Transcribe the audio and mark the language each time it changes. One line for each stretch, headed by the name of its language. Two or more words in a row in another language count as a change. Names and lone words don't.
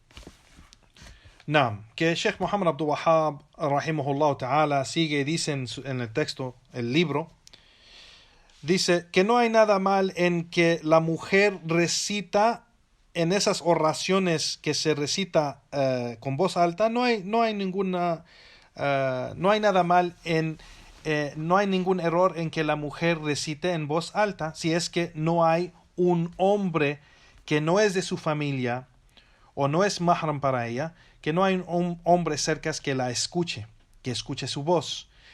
Spanish: Naam, que Sheikh Muhammad Abdul Wahhab
Arabic: رحمه الله تعالى
Spanish: sigue y dice en el texto, el libro, dice que no hay nada mal en que la mujer recita en esas oraciones que se recita con voz alta. No hay nada mal no hay ningún error en que la mujer recite en voz alta, si es que no hay un hombre que no es de su familia o no es mahram para ella, que no hay un hombre cerca que la escuche, que escuche su voz.